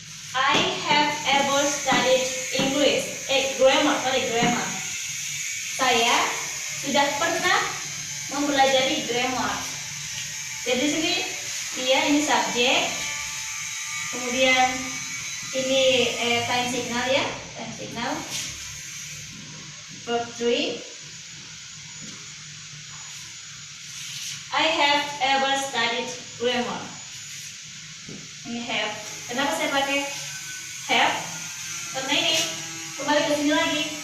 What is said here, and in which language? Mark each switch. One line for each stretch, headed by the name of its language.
English: I have ever studied English. Grammar.
Indonesian: Saya sudah pernah mempelajari grammar. Jadi di sini ini subjek, kemudian ini time signal ya, time signal. Verb 3.
English: I have ever studied grammar.
Indonesian: Ini have. Kenapa saya pakai have? Karena ini kembali ke sini lagi.